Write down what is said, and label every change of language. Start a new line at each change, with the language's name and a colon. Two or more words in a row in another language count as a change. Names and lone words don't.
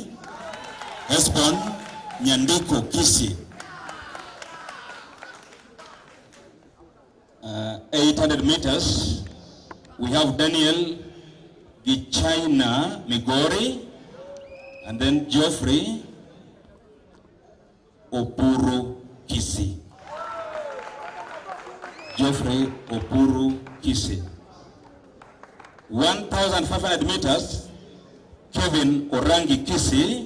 English: Hesbon Nyandiko, Kisii. 800 meters. We have Daniel Gichaina, Migori, and then Geoffrey Opuru, Kisii. Geoffrey Opuru, Kisii. 1,500 meters, Kevin Orangi, Kisii.